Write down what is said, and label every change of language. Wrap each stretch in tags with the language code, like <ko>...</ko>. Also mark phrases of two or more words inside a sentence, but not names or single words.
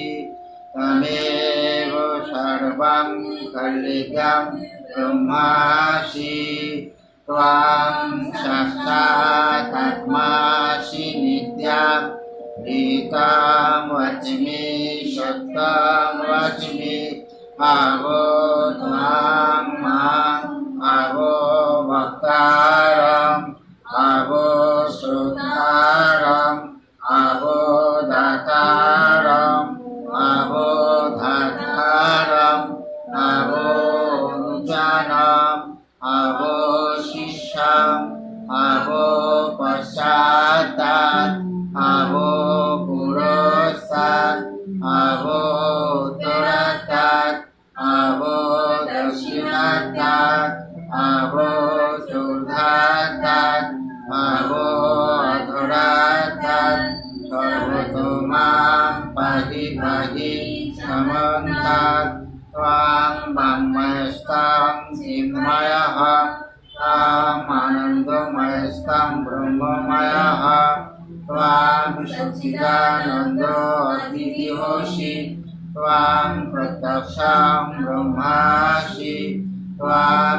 <sa>तमेव सर्वं कलितं ब्रह्मासि त्वां साक्षादात्मासि नित्यं रीतं वच्मि सत्यं वच्मि आवो त्वां माम् आवो भक्तारम् आवो श्रोतारम् आवो दातारम् आवो धातारम् आवो अनुजानम् आवो शिष्यम् आवो पश्चात्तात् आवो पुरस्तात् आवो उत्तरात्तात् आवो दक्षिणात्तात् आवो चूर्धात्तात् आवो अधरात्तात् सर्वतो मां पाहि पाहि समन्तात् त्वां ब्रह्मस्तं चिन्मयः त्वाम् आनन्दमयस्तं ब्रह्ममयः त्वां सच्चिदानन्दो अद्वितीयोऽसि त्वां प्रत्यक्षं ब्रह्मासि त्वां</sa>